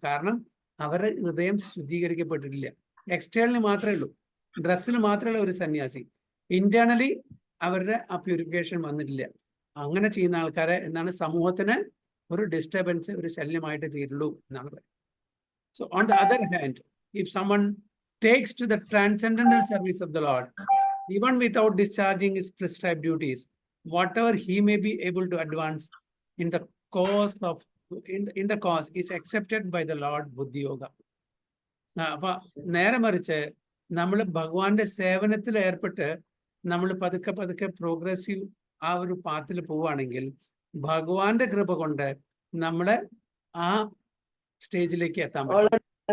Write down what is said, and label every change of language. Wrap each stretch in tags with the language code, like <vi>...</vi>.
<ml>കാരണം അവരുടെ ഹൃദയം ശുദ്ധീകരിക്കപ്പെട്ടിട്ടില്ല. എക്സ്റ്റേണലി മാത്രമേ ഉള്ളൂ, ഡ്രസ്സിൽ മാത്രമേ ഒരു സന്യാസി, ഇന്റേണലി അവരുടെ ആ പ്യൂരിഫിക്കേഷൻ വന്നിട്ടില്ല. അങ്ങനെ ചെയ്യുന്ന ആൾക്കാരെ എന്താണ് സമൂഹത്തിന് ഒരു ഡിസ്റ്റർബൻസ്, ഒരു ശല്യമായിട്ട് തീരുള്ളൂ എന്നാണ് പറയുന്നത്.</ml> <en>So on the other hand, if someone takes to the transcendental service of the Lord, even without discharging his prescribed duties, whatever he may be able to advance in the cause of in the cause is accepted by the Lord Buddhi Yoga.</en> <ml>അപ്പൊ നേരെ മറിച്ച് നമ്മൾ ഭഗവാന്റെ സേവനത്തിൽ ഏർപ്പെട്ട് നമ്മൾ പതുക്കെ പതുക്കെ പ്രോഗ്രസീവ് ആ ഒരു പാത്തിൽ പോവുകയാണെങ്കിൽ ഭഗവാന്റെ കൃപ കൊണ്ട് നമ്മളെ ആ സ്റ്റേജിലേക്ക് എത്താൻ പറ്റും.</ml>